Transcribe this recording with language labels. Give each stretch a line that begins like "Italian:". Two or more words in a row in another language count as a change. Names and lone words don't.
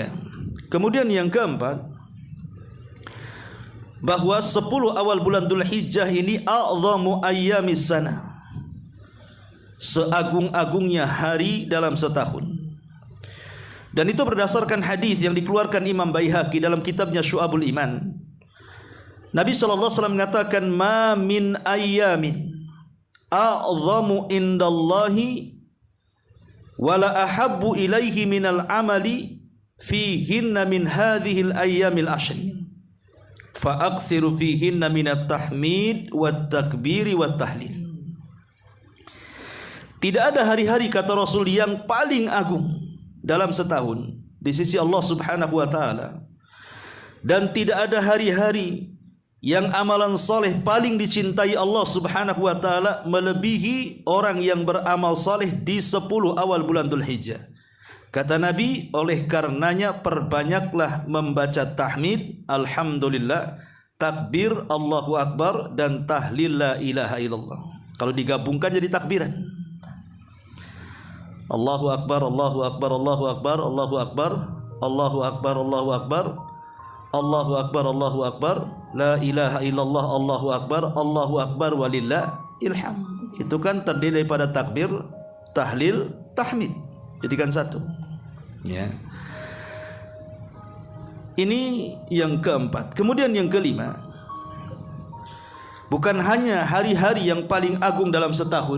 Indonesian: Kemudian yang keempat, bahwa 10 awal bulan Dzulhijjah ini
Arabic: أعظم أيام السنة,
Indonesian: seagung-agungnya hari dalam setahun. Dan itu berdasarkan hadis yang dikeluarkan Imam Baihaqi dalam kitabnya Syu'abul Iman. Nabi SAW mengatakan,
Arabic: ما من أيام أعظم عند الله ولا أحب إليه من العمل فيهن من هذه الأيام العشر فأكثروا فيهن من التحميد والتكبير والتهليل.
Indonesian: Tidak ada hari-hari, kata Rasul, yang paling agung dalam setahun di sisi Allah
Arabic: سبحانه وتعالى,
Indonesian: dan tidak ada hari-hari yang amalan soleh paling dicintai Allah
Arabic: سبحانه وتعالى
Indonesian: melebihi orang yang beramal soleh di 10 awal bulan Dzulhijjah. Kata Nabi, oleh karenanya perbanyaklah membaca tahmid, alhamdulillah, takbir,
Arabic: الله أكبر,
Indonesian: dan tahlil
Arabic: لا إله إلا الله.
Indonesian: Kalau digabungkan jadi takbiran.
Arabic: الله أكبر، الله أكبر، الله أكبر، الله أكبر، الله أكبر، الله أكبر، الله أكبر، الله أكبر، لا إله إلا الله، الله أكبر، الله أكبر، ولله الحمد.
Indonesian: Itu kan terdiri daripada takbir, tahlil, tahmid. Jadikan satu. Ya. Ini yang keempat. Kemudian yang kelima, bukan hanya hari-hari yang paling agung dalam setahun.